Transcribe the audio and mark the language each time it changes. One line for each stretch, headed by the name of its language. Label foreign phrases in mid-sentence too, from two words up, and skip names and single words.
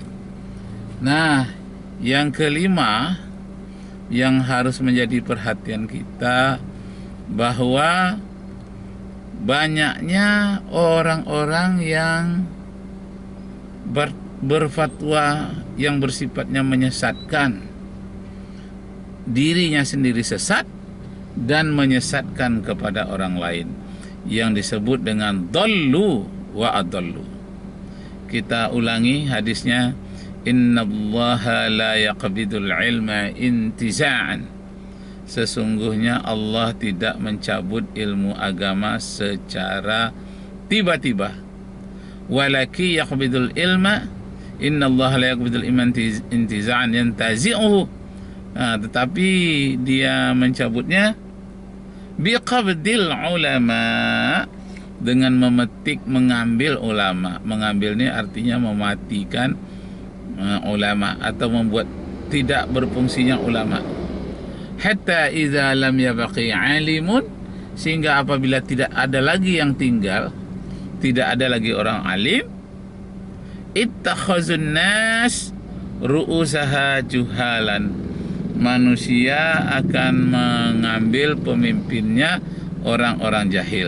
Indonesian: Nah, yang kelima yang harus menjadi perhatian kita, bahwa banyaknya orang-orang yang berfatwa yang bersifatnya menyesatkan, dirinya sendiri sesat dan menyesatkan kepada orang lain, yang disebut dengan
Arabic: ضلوا وأضلوا.
Indonesian: Kita ulangi hadisnya,
Arabic: إن الله لا يقبض العلم انتزاعا.
Indonesian: Sesungguhnya Allah tidak mencabut ilmu agama secara tiba-tiba.
Arabic: ولكن يقبض العلم، إن الله لا يقبض العلم انتزاعا ينتزعه.
Indonesian: Tetapi dia mencabutnya
Arabic: بقبض العلماء,
Indonesian: dengan memetik, mengambil ulama. Mengambil ini artinya mematikan ulama atau membuat tidak berfungsinya ulama.
Arabic: حتى إذا لم يبق عالم,
Indonesian: sehingga apabila tidak ada lagi yang tinggal, tidak ada lagi orang alim,
Arabic: اتخذ الناس رؤوسها جهالا.
Indonesian: Manusia akan mengambil pemimpinnya orang-orang jahil.